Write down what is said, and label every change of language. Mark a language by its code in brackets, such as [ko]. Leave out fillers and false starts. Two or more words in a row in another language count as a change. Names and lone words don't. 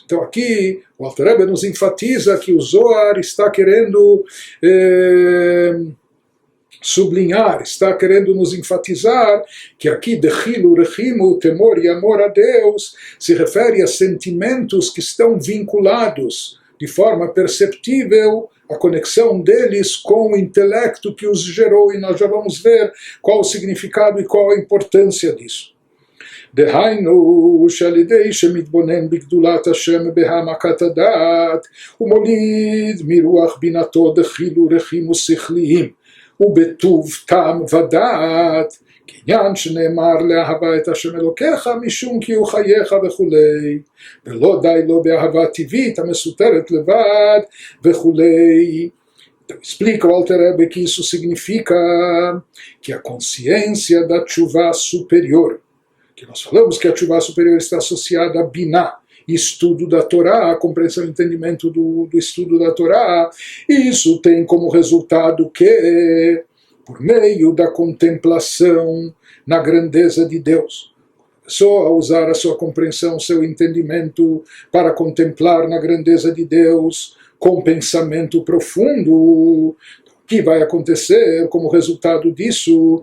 [pt] Então aqui o Alter Rebbe nos enfatiza que o Zohar está querendo sublinhar, está querendo nos enfatizar que aqui [arc] דחילו רחימו, [pt] temor e amor a Deus se refere a sentimentos que estão vinculados de forma perceptível a conexão deles com o intelecto que os gerou, e nós já vamos ver qual o significado e qual a importância disso. [he] דהיינו שעל ידי שמתבונן בגדולת השם בהעמקת הדעת ומוליד מרוח בינתו [arc] דחילו רחימו [he] שכליים ובטוב טעם ודעת כעניין שנאמר לאהבה את השם אלוקיך משום כי הוא חייך וכולי ולא די לו באהבה טבעית המסותרת לבד וכולי. [pt] Então, explica o Alter Rebbe que isso significa que a consciência da tshuva superior, que nós falamos que a tshuva superior está associada a Binah, estudo da Torá, a compreensão e entendimento do estudo da Torá, e isso tem como resultado que, por meio da contemplação na grandeza de Deus, a pessoa usar a sua compreensão, seu entendimento para contemplar na grandeza de Deus, com pensamento profundo, o que vai acontecer como resultado disso?